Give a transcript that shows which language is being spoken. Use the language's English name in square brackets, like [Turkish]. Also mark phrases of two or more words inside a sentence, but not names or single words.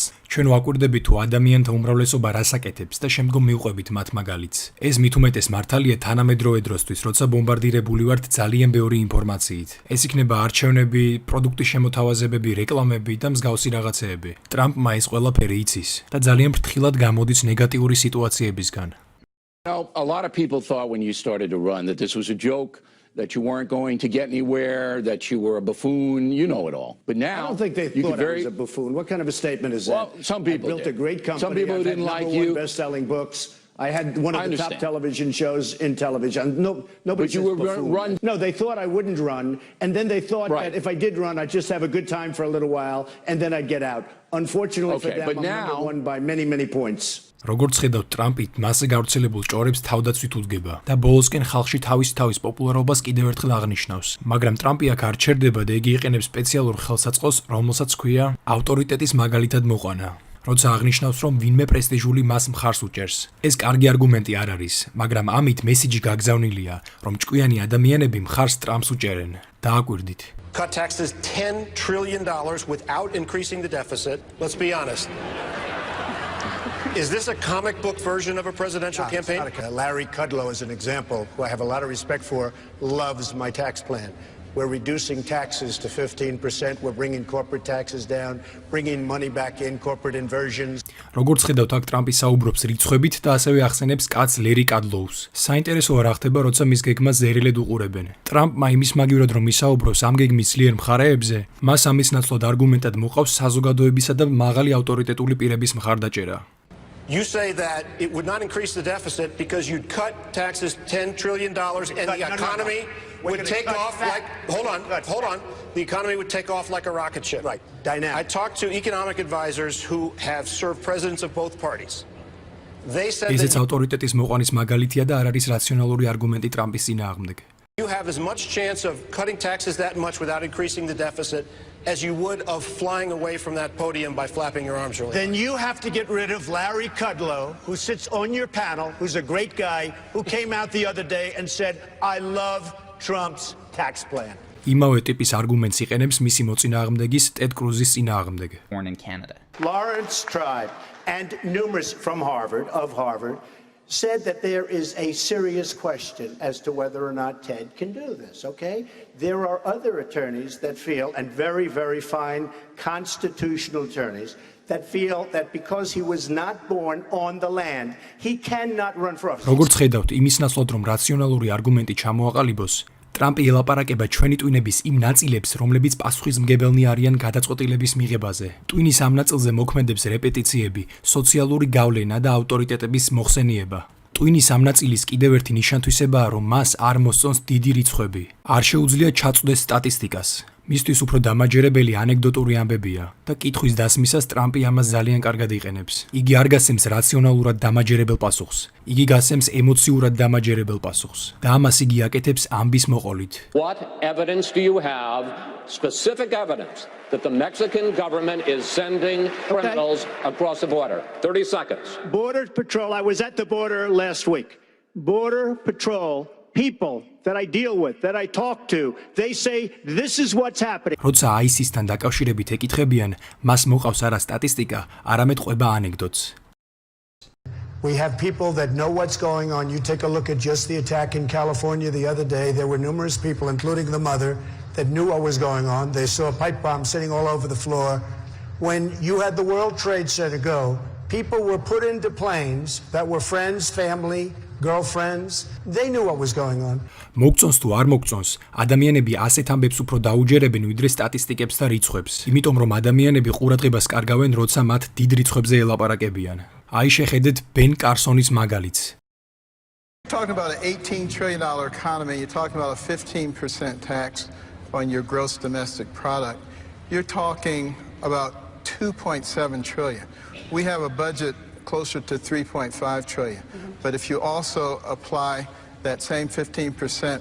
[Georgian] ჩვენ ვაკვირდებით თუ ადამიანთა უმრავლესობა რას აკეთებს და შემდგომ მივყვებით მათ მაგალითს. ეს მით უმეტეს მართალია თანამედროვე დროსთვის, როცა ბომბარდირებული ვართ ძალიან ბევრი ინფორმაციით. ეს იქნება არჩევნები, პროდუქტის შემოთავაზებები, რეკლამები და მსგავსი რაღაცეები. ტრამპმა ეს ყველაფერი იცის და ძალიან ფრთხილად გამოდის ნეგატიური სიტუაციებისგან. [English] A lot of people thought when you started to run that this was a joke, that you weren't going to get anywhere, that you were a buffoon. You know it all. But now I don't think they thought I was a buffoon. What kind of a statement is that? Well, some people I built did. a great company. Some people I've had didn't like #1 you. best-selling books. I had one of the top television shows in television. Nobody But you were run. No, they thought I wouldn't run, and then they thought that if I did run, I'd just have a good time for a little while, and then I'd get out. Unfortunately for them, I'm number one by many, many points. [Georgian] როგორც ხედავთ, ტრამპი მასზე გავრცელებულ ჭორებს თავდაცვით უდგება და ბოლოსკენ ხალხში თავის პოპულარობას კიდევ ერთხელ აღნიშნავს. მაგრამ ტრამპი აქ არ ჩერდება და იგი იყენებს სპეციალურ ხელსაწყოს, რომელსაც ქვია ავტორიტეტის მაგალითად მოყვანა. როცა აღნიშნავს, რომ ვინმე პრესტიჟული მას მხარს უჭერს. ეს კარგი არგუმენტი არ არის, მაგრამ ამით მესიჯი გაგზავნილია, რომ ჭკვიანი ადამიანები მხარს ტრამპს უჭერენ. დააკვირდით. [English] Cut taxes $10 trillion without increasing the deficit. Let's be honest. Is this a comic book version of a presidential campaign? Larry Kudlow is an example, who I have a lot of respect for, loves my tax plan. We're reducing taxes to 15%. We're bringing corporate taxes down, bringing money back in, corporate inversions. [Georgian] როგორც ხედავთ, აქ ტრამპი საუბრობს რიცხვებით და ასევე ახსენებს კაცს ლერი კადლოუს. საინტერესოა რა ხდება, როცა მის გეგმას ზერილედ უყურებენ. ტრამპმა იმის მაგივრად რომ ისაუბროს ამ გეგმის ძლიერ მხარეებზე, მას ამის ნაცვლად არგუმენტად მოყავს საზოგადოებისა და მაღალი ავტორიტეტული პირების მხარდაჭერა. [English] You say that it would not increase the deficit because you'd cut taxes $10 trillion and the economy would take off like, hold on. The economy would take off like a rocket ship. Right, dynamic. I talked to economic advisors who have served presidents of both parties. They said [Georgian] ესეც ავტორიტეტის მოყვანის მაგალითია და არ არის რაციონალური არგუმენტი ტრამპის წინააღმდეგ. [English] You have as much chance of cutting taxes that much without increasing the deficit as you would of flying away from that podium by flapping your arms really. Then you have to get rid of Larry Kudlow, who sits on your panel, who's a great guy, who came out the other day and said, I love Trump's tax plan. [Georgian] იმავე ტიპის არგუმენტს იყენებს მისი მოწინააღმდეგის ტედ კრუზის წინააღმდეგ. [English] Born in Canada. Lawrence Tribe and numerous from Harvard, said that there is a serious question as to whether or not Ted can do this, okay? There are other attorneys that feel, and very, very fine constitutional attorneys, that feel that because he was not born on the land, he cannot run for office. [Georgian] როგორც ხედავთ, იმის ნაცვლად რომ რაციონალური არგუმენტი ჩამოაყალიბოს, ტრამპი ელაპარაკება ჩვენი ტვინების იმ ნაწილებს, რომლებიც პასუხისმგებელნი არიან გადაწყვეტილების მიღებაზე. ტვინის ამ ნაწილზე მოქმედებს რეპეტიციები, სოციალური გავლენა და ავტორიტეტების მოხსენიება. ტვინის ამ ნაწილის კიდევ ერთი ნიშანთვისებაა, რომ მას არ მოსწონს დიდი რიცხვები. არ შეუძლია ჩაწვდეს სტატისტიკას. მისთვის უფრო დამაჯერებელი ანეკდოტური ამბებია და კითხვის დასმისას ტრამპი ამას ძალიან კარგად იყენებს. იგი არ გასცემს რაციონალურად დამაჯერებელ პასუხს. იგი გასცემს ემოციურად დამაჯერებელ პასუხს. და ამას იგი აკეთებს ამბის მოყოლით. [English] What evidence do you have, specific evidence, that the Mexican government is sending criminals across the border? 30 seconds. Border Patrol, I was at the border last week. Border Patrol people that I deal with, that I talk to, they say this is what's happening. [Georgian] როცა ISIS-თან დაკავშირებით ეკითხებიან, მას მოყავს არა სტატისტიკა, არამედ ყვება ანეკდოტს. [English] We have people that know what's going on. You take a look at just the attack in California the other day. There were numerous people, including the mother, that knew what was going on. They saw a pipe bomb sitting all over the floor. When you had the World Trade Center go, people were put into planes that were friends, family, girlfriends. They knew what was going on. [Georgian] მოგწონს თუ არ მოგწონს, ადამიანები ასეთ ამბებს უფრო დაუჯერებენ ვიდრე სტატისტიკებს და რიცხვებს. იმიტომ რომ ადამიანები ყურადღებას კარგავენ, როცა მათ დიდ რიცხვებზე ელაპარაკებიან. აი შეხედეთ ბენ კარსონის მაგალითს. [English] You're talking about an $18 trillion economy, you're talking about a 15% tax on your gross domestic product. You're talking about 2.7 trillion. We have a budget closer to 3.5 trillion. But if you also apply that same 15%.